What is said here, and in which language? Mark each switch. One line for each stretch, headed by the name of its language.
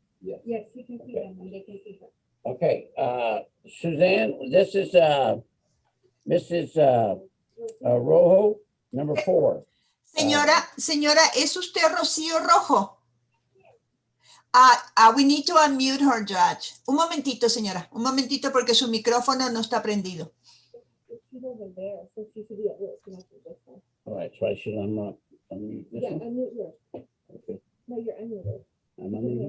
English: Yes, you can see them and they can see her. Okay, Suzanne, this is Mrs. Rojo, number 4.
Spanish: Señora, ¿es usted Rocío Rojo?
English: We need to unmute her, Judge.
Spanish: Un momentito, señora. Un momentito porque su micrófono no está prendido.
English: She's over there, so she should be at work. Not this one. All right, so I should unmute this Yeah, one? unmute yours. Okay, No, you're unmuted. I'm You can hear